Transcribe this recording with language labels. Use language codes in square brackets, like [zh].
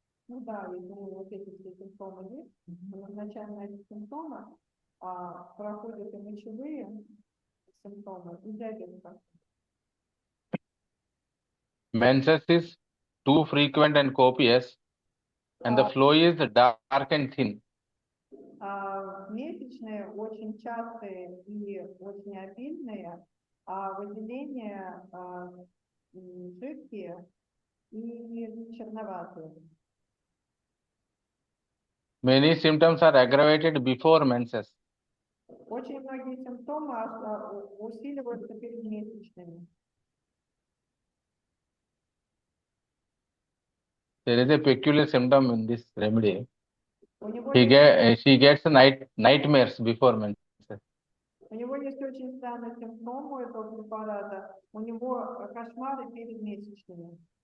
[ru] Ну да, если вот эти все симптомы есть, назначаем на эти симптомы, проходят и мочевые симптомы, и диабет. [en] Menses is too frequent and copious, and the flow is dark and thin. [ru] Месячные очень частые и очень обильные, выделения жидкие и черноватые. [en] Many symptoms are aggravated before menses. [ru] Очень многие симптомы усиливаются перед месячными. [en] There is a peculiar symptom in this remedy. She She gets nightmares before menses. [ru] У него есть очень странный симптом у этого препарата. У него кошмары перед месячными.